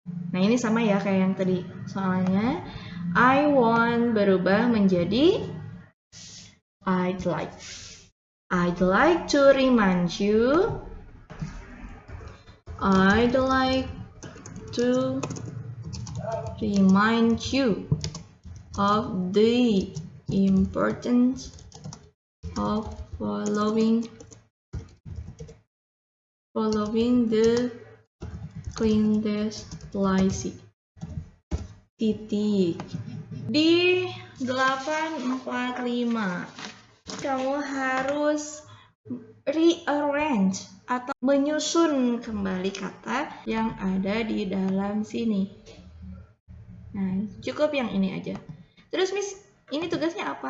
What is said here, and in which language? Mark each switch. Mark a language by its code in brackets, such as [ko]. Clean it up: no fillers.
[id] Nah, ini sama ya kayak yang tadi. Soalnya I want berubah menjadi I'd like. [en] I'd like to remind you. I'd like to remind you of the importance of following the cleanliness policy. [id] Titik. Di 845 kamu harus rearrange atau menyusun kembali kata yang ada di dalam sini. Nah, cukup yang ini aja. Terus Miss, ini tugasnya apa?